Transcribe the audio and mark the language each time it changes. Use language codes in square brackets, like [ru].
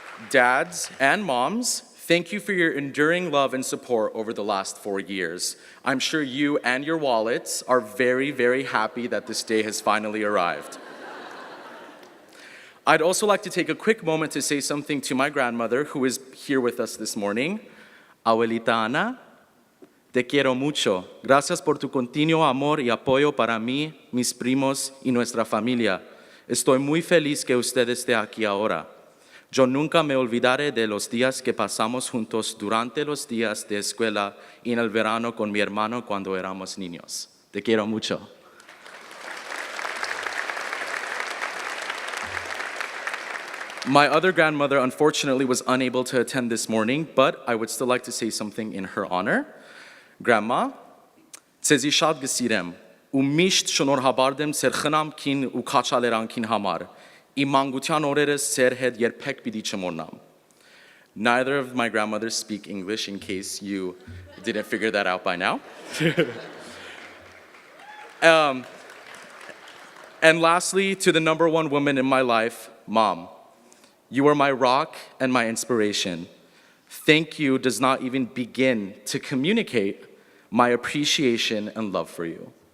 [en] Dads and moms, thank you for your enduring love and support over the last 4 years. I'm sure you and your wallets are very, very happy that this day has finally arrived. I'd also like to take a quick moment to say something to my grandmother, who is here with us this morning. [es] Abuelita Ana, te quiero mucho. Gracias por tu continuo amor y apoyo para mí, mis primos y nuestra familia. Estoy muy feliz que usted esté aquí ahora. Yo nunca me olvidaré de los días que pasamos juntos durante los días de escuela y en el verano con mi hermano cuando éramos niños. Te quiero mucho. [en] My other grandmother, unfortunately, was unable to attend this morning, but I would still like to say something in her honor. [hy] Grandma, ցեզի շատ գսիրեմ ու միշտ շնորհաբար եմ ձեր խնամքին ու քաչալերանքին համար։ Իմ մանկության օրերս ձեր հետ երբեք պիտի չմոռնամ. [en] Neither of my grandmothers speak English, in case you didn't figure that out by now. And lastly, to the number one woman in my life, Mom. You are my rock and my inspiration. Thank you does not even begin to communicate my appreciation and love for you.